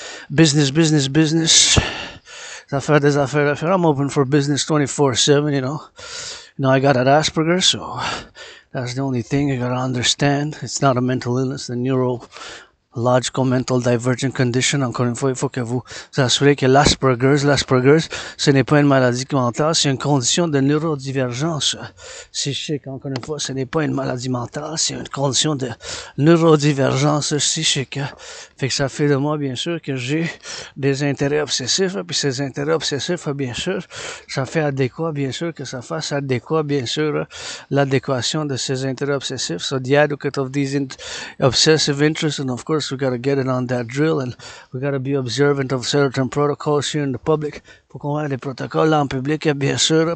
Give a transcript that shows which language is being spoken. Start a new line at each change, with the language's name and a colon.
French: Business. Des affaires.
English: I'm open for business 24/7, you know. I got an Asperger's, so that's the only thing you gotta understand. It's not a mental illness, the neurological mental divergent condition.
French: Encore une fois, il faut que vous assurez que l'Asperger's, ce n'est pas une maladie mentale, c'est une condition de neurodivergence psychique. Encore une fois, ce n'est pas une maladie mentale, c'est une condition de neurodivergence psychique. Fait que ça fait de moi, bien sûr, que j'ai des intérêts obsessifs, puis ces intérêts obsessifs, bien sûr, ça fait adéquat, bien sûr, que ça fasse adéquat, bien sûr, l'adéquation de ces intérêts obsessifs.
English: So the adequate of these obsessive interests, and of course, we got to get it on that drill, and we got to be observant of certain protocols here in the public.
French: Faut qu'on ait des protocoles en public, bien sûr.